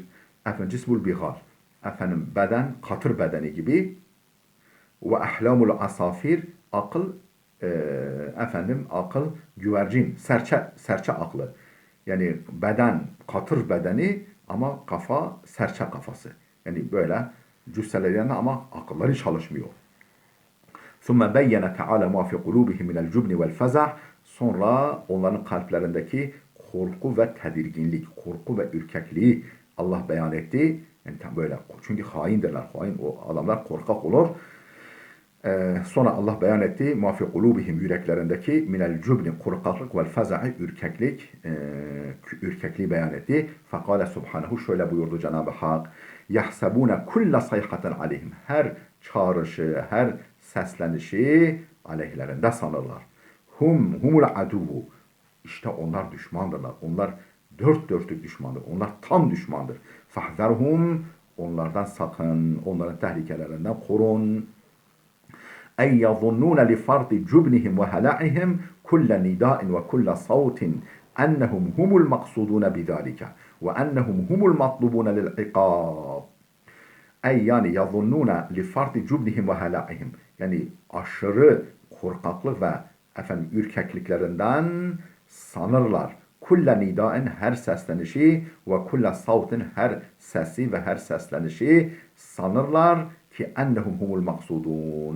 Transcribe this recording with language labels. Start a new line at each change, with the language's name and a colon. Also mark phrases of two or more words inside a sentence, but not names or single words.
Turkish: Efendim
Arabic: جسم البغال,
Turkish: efendim beden, katır bedeni gibi
Arabic: وأحلام العصافير,
Turkish: akıl, efendim akıl, güvercin, serçe aklı. Yani beden, katır bedeni ama kafa, serçe kafası. Yani böyle cüsseleri ama akılları çalışmıyor.
Arabic: ثُمَّ بَيَّنَ تَعَالَى مَا فِي قُلُوبِهِمْ مِنَ الْجُبْنِ وَالْفَزَعِ.
Turkish: Sonra onların kalplerindeki korku ve tedirginlik, korku ve ürkekliği Allah beyan etti. Yani tam böyle çünkü haindirler. Hain o adamlar korkak olur. Sonra Allah beyan etti.
Arabic: مَا فِي قُلُوبِهِمْ
Turkish: yüreklerindeki
Arabic: من الجبن
Turkish: korkaklık
Arabic: والفزع
Turkish: ürkekliği beyan etti.
Arabic: فقال سبحانه
Turkish: şöyle buyurdu Cenab-ı Hak.
Arabic: يَحْسَبُونَ كُلَّ صَيْحَةً عَلَيْهِمْ.
Turkish: Her çağrışı, her seslenişi aleyhlerinde sanırlar.
Arabic: هم العدو.
Turkish: İşte onlar düşmandırlar. Onlar dört dörtlük düşmandır. Onlar tam düşmandır. Fahzerhum. Onlardan sakın, onların tehlikelerinden korun.
Arabic: أن يظنون لفرط جبنهم وهلعهم كل نداء وكل صوت أنهم هم المقصودون بذلك وأنهم هم المطلوبون للعقاب. Ey yani يظنون لفرط جبنهم وهلعهم.
Turkish: Yani aşırı korkaklık ve ürkekliklerinden sanırlar.
Arabic: كل نداء
Turkish: her seslenişi ve
Arabic: كل صوت
Turkish: her sesi ve her seslenişi sanırlar ki
Arabic: أنهم هم المقصودون.